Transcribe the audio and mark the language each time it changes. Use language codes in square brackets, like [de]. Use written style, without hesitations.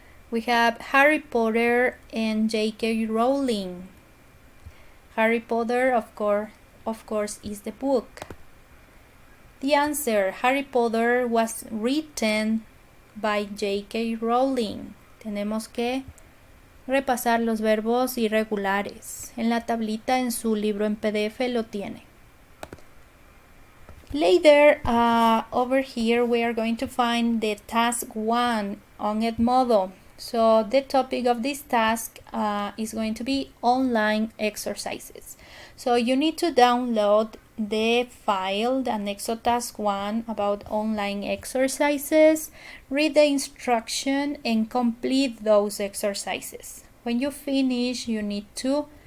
[en] We have Harry Potter and J.K. Rowling. Harry Potter, of course, is the book. The answer, Harry Potter was written by J.K. Rowling. [es] Tenemos que repasar los verbos irregulares. En la tablita en su libro en PDF lo tiene. [en] Later, over here we are going to find the task 1 on Edmodo. So the topic of this task is going to be online exercises. So you need to download the file, the Anexo Task 1 about online exercises, read the instruction and complete those exercises. When you finish, you need to